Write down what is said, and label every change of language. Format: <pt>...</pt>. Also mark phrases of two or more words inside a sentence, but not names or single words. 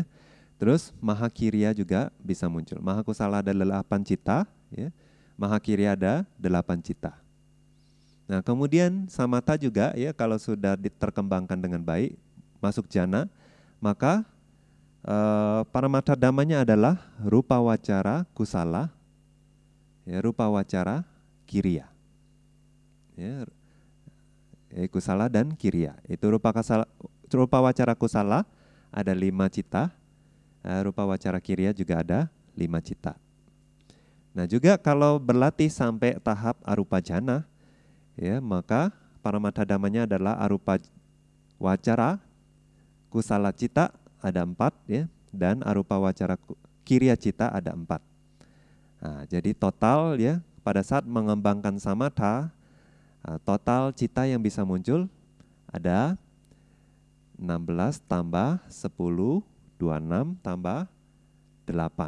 <id>Terus mahakirya juga bisa muncul. Mahakusala ada 8 cita ya. Mahakirya ada 8 cita. Nah, kemudian samatha juga ya, kalau sudah terkembangkan dengan baik, masuk jana, maka</id> <pi>Paramattha dhammanya</pi> <id>adalah</id> <pi>rupa wacara kusala,</pi> <id>ya,</id> <pi>rupa wacara kiriya.</pi> <id>Ya, kusala dan kiriya. Itu</id> <pi>rupa wacara kusala</pi> <id>ada 5 cita,</id> <pi>rupa wacara kiriya</pi> <id>juga ada 5 cita. Nah juga kalau berlatih sampai tahap</id> <pi>arupa jana,</pi> <id>ya, maka</id> <pi>paramattha dhammanya</pi> <id>adalah</id> <pi>arupa wacara kusala cita</pi> <id>ada 4, ya, dan</id> <pi>arupa wacara kiriya cita</pi> <id>ada 4. Nah, jadi total, ya, pada saat mengembangkan samatha, total cita yang bisa muncul ada 16 tambah 10, 26 tambah 8.</id>